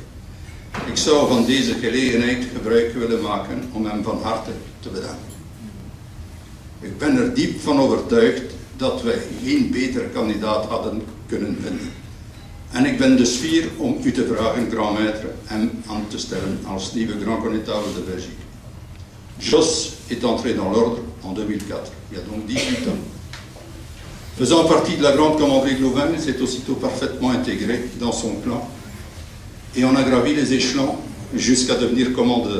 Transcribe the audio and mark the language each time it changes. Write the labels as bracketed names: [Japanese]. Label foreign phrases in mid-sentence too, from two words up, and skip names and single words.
[Dutch] Ik zou van deze gelegenheid gebruik willen maken om hem van harte te bedanken. Ik ben er diep van overtuigd dat wij geen betere kandidaat hadden kunnen vinden. En ik ben dus fier om u te vragen, [French] grand maître, [Dutch] hem aan te stellen als nieuwe Grand Connétable de Belgique. [French] Jos est entré dans l'ordre en 2004, il y a donc 18 ans. Faisant partie de la Grande Commanderie de Louvain, il s'est aussitôt parfaitement intégré dans son clan et on a gravi les échelons jusqu'à devenir commandeur.